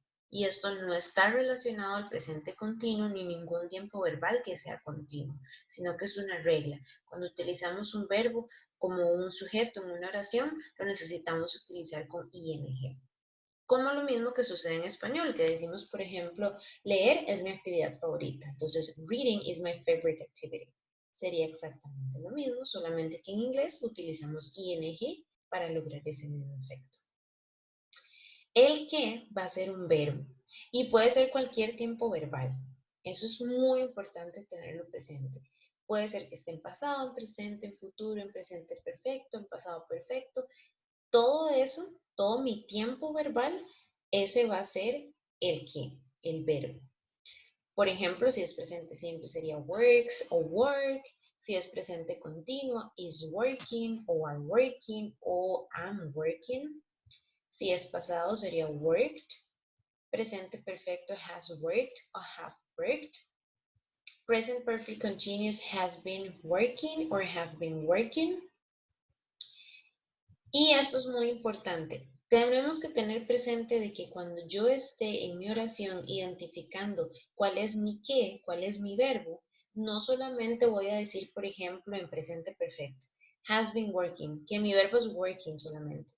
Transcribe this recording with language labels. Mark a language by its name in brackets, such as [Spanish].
[Spanish] Y esto no está relacionado al presente continuo ni ningún tiempo verbal que sea continuo, sino que es una regla. Cuando utilizamos un verbo como un sujeto en una oración, lo necesitamos utilizar con ing. Como lo mismo que sucede en español, que decimos, por ejemplo, leer es mi actividad favorita. [English] Entonces, reading is my favorite activity. [Spanish] Sería exactamente lo mismo, solamente que en inglés utilizamos ing para lograr ese mismo efecto. El que va a ser un verbo y puede ser cualquier tiempo verbal. Eso es muy importante tenerlo presente. Puede ser que esté en pasado, en presente, en futuro, en presente perfecto, en pasado perfecto. Todo eso, todo mi tiempo verbal, ese va a ser el que, el verbo. Por ejemplo, si es presente simple sería works o work. Si es presente continuo, [English] is working [Spanish] o [English] are working [Spanish] o [English] am working. [Spanish] Si es pasado sería worked. Presente perfecto [English] has worked or have worked. Present perfect continuous has been working or have been working. [Spanish] Y esto es muy importante. Tenemos que tener presente de que cuando yo esté en mi oración identificando cuál es mi qué, cuál es mi verbo, no solamente voy a decir, por ejemplo, en presente perfecto, [English] has been working, [Spanish] que mi verbo es working solamente.